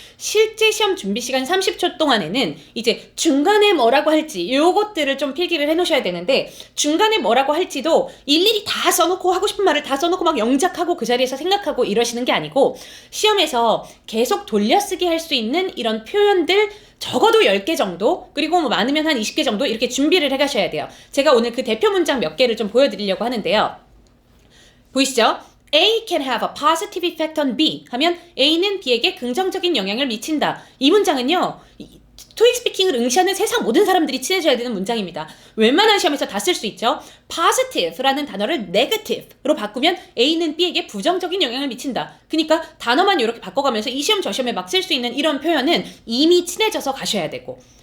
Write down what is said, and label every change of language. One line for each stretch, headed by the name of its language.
Korean: 실제 시험 준비 시간 30초 동안에는 이제 중간에 뭐라고 할지 요것들을 좀 필기를 해놓으셔야 되는데, 중간에 뭐라고 할지도 일일이 다 써놓고 하고 싶은 말을 다 써놓고 막 영작하고 그 자리에서 생각하고 이러시는 게 아니고, 시험에서 계속 돌려쓰기 할 수 있는 이런 표현들 적어도 10개 정도, 그리고 뭐 많으면 한 20개 정도 이렇게 준비를 해가셔야 돼요. 제가 오늘 그 대표 문장 몇 개를 좀 보여드리려고 하는데요. 보이시죠?
English: A can have a positive effect on B
Korean: 하면 A는 B에게 긍정적인 영향을 미친다. 이 문장은요, 토익 스피킹을 응시하는 세상 모든 사람들이 친해져야 되는 문장입니다. 웬만한 시험에서 다 쓸 수 있죠. positive라는 단어를 negative로 바꾸면 A는 B에게 부정적인 영향을 미친다. 그러니까 단어만 이렇게 바꿔가면서 이 시험 저 시험에 막 쓸 수 있는 이런 표현은 이미 친해져서 가셔야 되고.